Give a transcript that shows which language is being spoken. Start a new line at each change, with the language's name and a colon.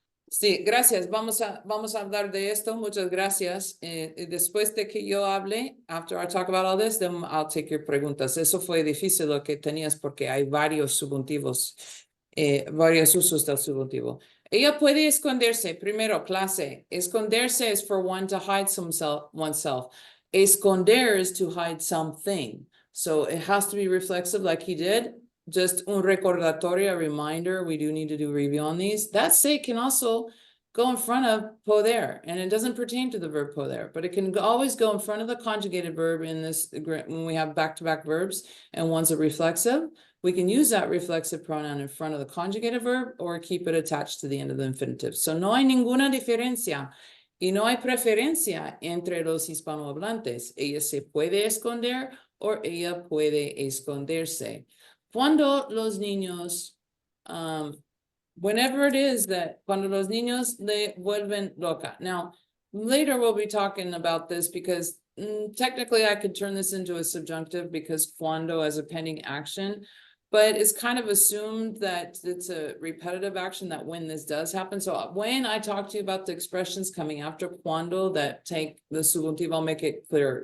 Spanish: Sí, gracias. Vamos a hablar de esto. Muchas gracias. Después de que yo hable,
English: after I talk about all this, then I'll take your preguntas.
Spanish: Eso fue difícil lo que tenías porque hay varios subjuntivos, varios usos del subjuntivo. Ella puede esconderse. Primero, clase.
English: Esconderse is for one to hide oneself. Esconder is to hide something. So it has to be reflexive like he did. Just
Spanish: un recordatorio,
English: a reminder, we do need to do a review on these. That say can also go in front of poder, and it doesn't pertain to the verb poder, but it can always go in front of the conjugated verb in this, when we have back-to-back verbs, and one's a reflexive, we can use that reflexive pronoun in front of the conjugated verb, or keep it attached to the end of the infinitive. So
Spanish: no hay ninguna diferencia, y no hay preferencia entre los hispanohablantes. Ella se puede esconder, o ella puede esconderse. Cuando los niños,
English: whenever it is that,
Spanish: cuando los niños le vuelven loca.
English: Now, later we'll be talking about this because technically I could turn this into a subjunctive because cuando as a pending action, but it's kind of assumed that it's a repetitive action that when this does happen. So when I talk to you about the expressions coming after cuando that take the subjuntivo, I'll make it clearer.